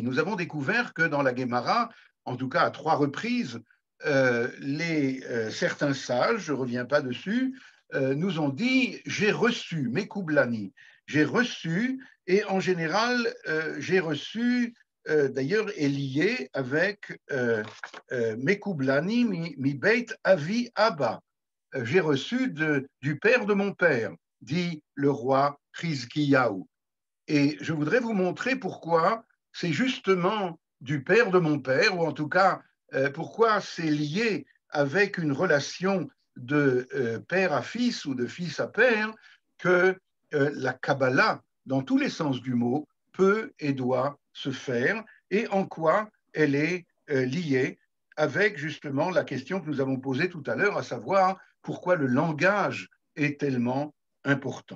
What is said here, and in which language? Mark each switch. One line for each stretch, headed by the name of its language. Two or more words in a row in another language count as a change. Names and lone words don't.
French: Nous avons découvert que dans la Guémara, en tout cas à 3 reprises, certains sages, je ne reviens pas dessus, nous ont dit « j'ai reçu Mekoublani ». J'ai reçu, et en général, j'ai reçu, d'ailleurs, est lié avec
Hebrew: מקובלני מבית אבי אבא.
French: J'ai reçu du père de mon père, dit le roi Chizkiyahu. Et je voudrais vous montrer pourquoi c'est justement du père de mon père, ou en tout cas, pourquoi c'est lié avec une relation de père à fils ou de fils à père, que la Kabbalah, dans tous les sens du mot, peut et doit se faire, et en quoi elle est liée avec justement la question que nous avons posée tout à l'heure, à savoir pourquoi le langage est tellement important.